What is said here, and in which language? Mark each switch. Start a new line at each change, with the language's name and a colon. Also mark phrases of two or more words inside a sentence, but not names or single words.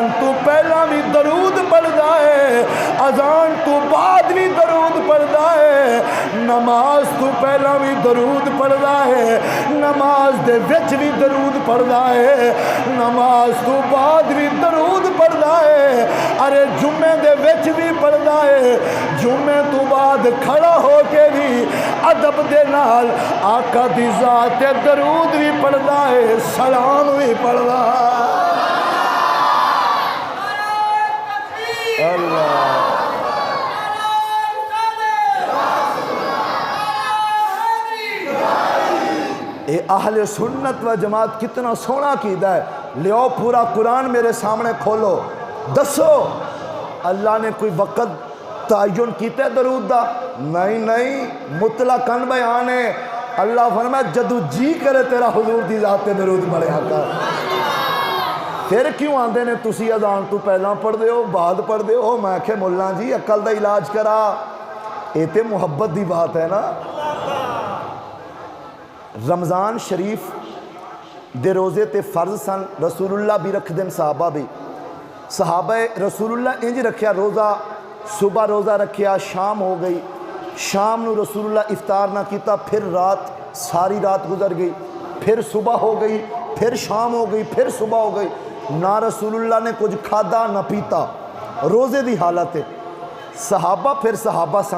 Punjabi: تو پہلا بھی درود پڑھدا ہے اذان تو بعد بھی درود پڑھدا ہے نماز تو پہلا بھی درود پڑھدا ہے نماز دے وچ بھی درود پڑھدا ہے نماز تو بعد بھی درود پڑھدا ہے ارے جمعے دے وچ بھی پڑھدا ہے جمعے تو بعد کھڑا ہو کے بھی ادب دے نال آقا دی ذات تے درود بھی پڑھدا ہے سلام بھی پڑھدا اللہ اے اہل سنت و جماعت کتنا سونا کیدا ہے لیو پورا قرآن میرے سامنے کھولو دسو اللہ نے کوئی وقت تعین کیتا ہے درود دا نہیں مطلقاً بیان ہے اللہ فرمایا جدو جی کرے تیرا حضور دی ذات تے درود پڑھیا کر پھر کیوں آندے نے تسی اذان تو پہلا پڑھ دے ہو بعد پڑھ دے ہو میں کہ مولا جی عقل دا علاج کرا اے تے محبت دی بات ہے نا رمضان شریف دے روزے تے فرض سن رسول اللہ بھی رکھ دن صحابہ بھی صحابہ رسول اللہ انج رکھیا روزہ صبح روزہ رکھیا شام ہو گئی شام نو رسول اللہ افطار نہ کیتا پھر رات ساری رات گزر گئی پھر صبح ہو گئی پھر شام ہو گئی پھر صبح ہو گئی نہ رسول اللہ نے کچھ کھادا نہ پیتا روزے دی حالت ہے صحابہ پھر صحابہ سن